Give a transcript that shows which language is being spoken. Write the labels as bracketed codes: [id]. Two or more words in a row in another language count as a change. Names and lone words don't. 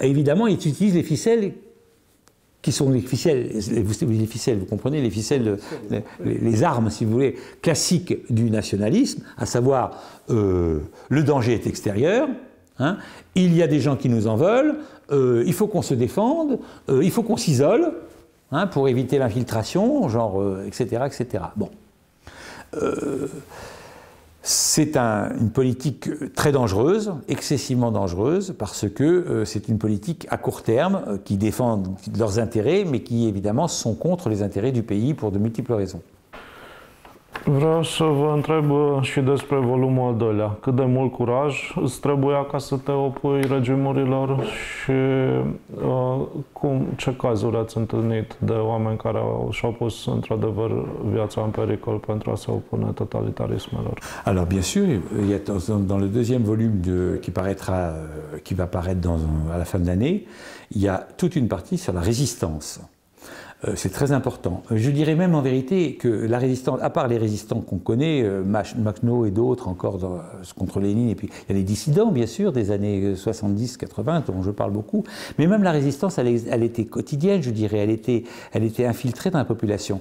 [fr] Et évidemment, ils utilisent les ficelles qui sont les ficelles, vous comprenez, les ficelles, les armes, si vous voulez, classiques du nationalisme, à savoir le danger est extérieur, hein, il y a des gens qui nous en veulent, il faut qu'on se défende, il faut qu'on s'isole, hein, pour éviter l'infiltration, genre, etc., etc. Bon. C'est une politique très dangereuse, excessivement dangereuse, parce que c'est une politique à court terme qui défend leurs intérêts, mais qui évidemment sont contre les intérêts du pays pour de multiples raisons. [ro] Vreau să vă întreb și despre volumul al doilea. Cât de mult curaj îți trebuia ca să te opui regimurilor și ce cazuri ați întâlnit de oameni care și-au pus într-adevăr viața în pericol pentru a se opune totalitarismelor? [fr] Alors bien sûr, il y a dans le deuxième volume qui va paraître à la fin de l'année, il y a toute une partie sur la résistance. C'est très important. Je dirais même en vérité que la résistance, à part les résistants qu'on connaît, Makhno et d'autres encore contre Lénine, et puis il y a les dissidents bien sûr des années 70-80 dont je parle beaucoup, mais même la résistance elle était quotidienne, je dirais, elle était infiltrée dans la population.